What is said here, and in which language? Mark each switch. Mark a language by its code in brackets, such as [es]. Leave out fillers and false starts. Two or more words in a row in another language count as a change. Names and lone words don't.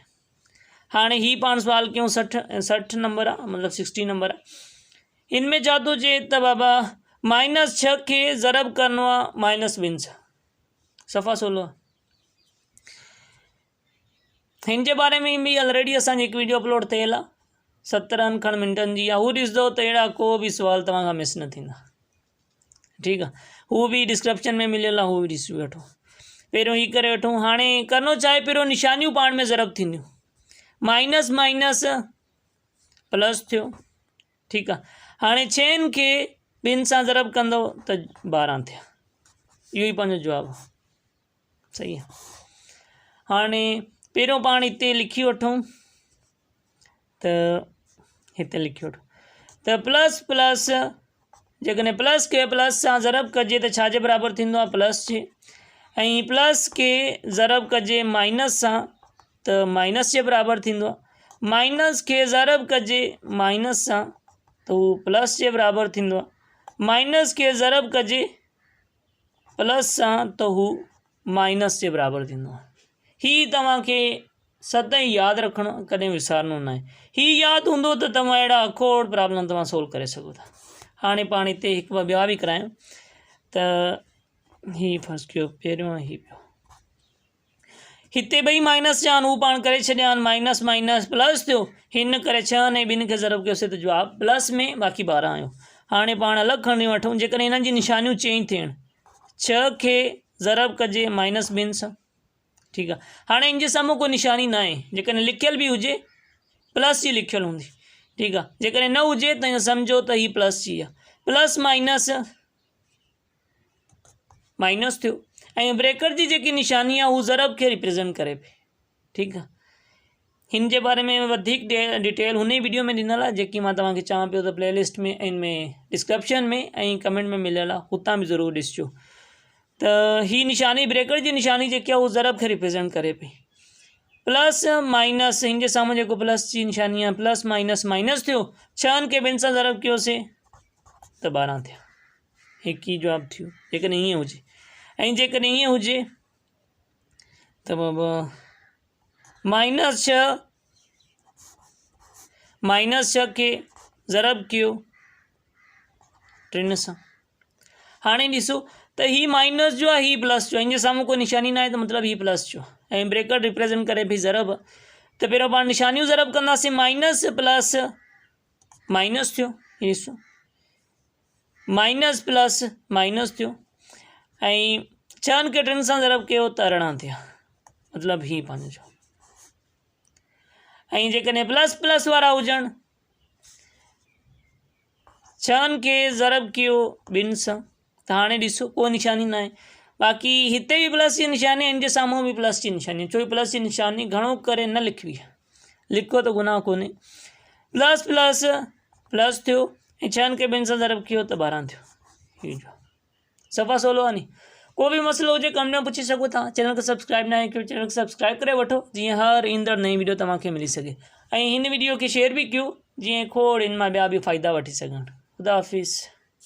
[sd] हाणे ही पाण सुवाल कयूं 60 नंबर आहे, मतलब 60 नंबर आहे। इनमें छा थो चए त बाबा -6 के ज़रब करनो आहे -2 सां। सफ़ा सोलो आहे। हिन जे बारे में भी ऑलरेडी असांजी हिकु वीडियो अपलोड थियल आहे 17 खण मिनटनि जी आहे, हू ॾिसंदो त अहिड़ा को भी सुवाल तव्हां खां मिस न थींदा। ठीक आहे। हू भी डिस्क्रिप्शन में मिलियल आहे, हू भी ॾिसी वठो। पहिरियों ही करे वठूं। हाणे करिणो छा आहे, पहिरियों निशानियूं पाण में ज़रब थींदियूं, माइनस माइनस प्लस थियो। ठीक आहे। हाणे 6 खे 2 सां ज़रब कंदो त 12 थिया, इहो ही पंहिंजो जवाब सही आहे। हाणे पहिरियों पाण हिते लिखी वठूं त हिते लिखी वठो त प्लस प्लस, जेकॾहिं प्लस के प्लस सां ज़रब कजे त छाजे बराबर थींदो आहे, प्लस जे। ऐं प्लस के ज़रब कजे माइनस सां त माइनस जे बराबर थींदो आहे। माइनस के ज़रब कजे माइनस सां त हू प्लस जे बराबर थींदो आहे। माइनस के ज़रब कजे प्लस सां त हू माइनस जे बराबर थींदो आहे। ही तव्हांखे सदाईं यादि रखणो, कॾहिं विसारनो न आहे। ही यादि हूंदो त तव्हां अहिड़ा खोड़ प्रॉब्लम तव्हां सोल्व करे सघो था। हाणे पाण हिते हिकु ॿ ॿिया भी करायूं त ही फर्स्ट कयो पहिरियों, ही पियो हिते ॿई माइनस जा आहिनि, हू पाण करे छॾिया आहिनि, माइनस माइनस प्लस थियो। हिन करे 6 ऐं 2 खे ज़रब कयोसीं त जवाब प्लस में, बाक़ी 12 आयो। हाणे पाण अलॻि खणी वठूं, जेकॾहिं हिननि जी निशानियूं चेंज थियनि, 6 खे ज़रब कजे -2 सां। ठीक आहे। हाणे इन जे साम्हूं कोई निशानी न आहे, जेकॾहिं लिखियल भी हुजे प्लस जी लिखियल हूंदी। ठीक आहे। जेकॾहिं न हुजे त सम्झो त ही प्लस जी आहे, प्लस माइनस माइनस थियो। ऐं ब्रेकर जी जेकी निशानी आहे हू ज़रब खे रिप्रेजेंट करे पई। ठीक आहे। हिन जे बारे में वधीक डिटेल हुन वीडियो में ॾिनल आहे, जेकी मां तव्हांखे चवां पियो त प्लेलिस्ट में, इनमें डिस्क्रिप्शन में ऐं कमेंट में मिलियल आहे, हुतां भी ज़रूर ॾिसजो। त ही निशानी ब्रेकर जी निशानी जेकी आहे हू ज़रब खे रिप्रेजेंट करे पई। प्लस माइनस, हिन जे साम्हूं जेको प्लस जी निशानी आहे, प्लस माइनस माइनस थियो। 6 खे 2 सां ज़रब कयोसीं त 12 थिया, हिकु ही जवाब थियो। जेकॾहिं ईअं हुजे, ऐं जेकॾहिं ईअं हुजे त बाबा -6 खे ज़रब कयो 3 सां। हाणे ॾिसो तो ही माइनस जो है ही प्लस जो इन सामू कोई निशानी ना है तो मतलब ही प्लस जो ऐं ब्रेकेट रिप्रेजेंट करे भी ज़रब। तो पहिरों पाण निशानियूं ज़रब कंदासीं माइनस प्लस माइनस थियो ॾिसो माइनस प्लस माइनस थियो ऐं छहनि खे 3 सां ज़रब कयो त 18 थिया मतलब ही पंहिंजो। ऐं जेकॾहिं प्लस प्लस वारा हुजनि छहनि खे ज़रब कयो 2 सां त हाणे ॾिसो को निशानी न आहे। बाक़ी हिते भी प्लस जी निशानी इन जे साम्हूं भी प्लस जी निशानी छो प्लस जी निशानी घणो करे न लिखवी आहे लिखो तो गुनाह कोन्हे। प्लस प्लस प्लस थियो ऐं छहनि खे 2 सां ज़रब कयो त 12 थियो। हीअ जो सफ़ा सवलो आहे नी। को भी मसलो हुजे कमेंट में पूछी सघो था। चैनल को सब्सक्राइब ना कयो चैनल को सब्सक्राइब करे वठो जीअं हर ईंदड़ नई वीडियो तव्हांखे मिली सघे ऐं हिन वीडियो खे शेयर भी कयो जीअं खोड़ इन मां ॿिया भी फ़ाइदा वठी सघनि। खुदा हाफ़िज़।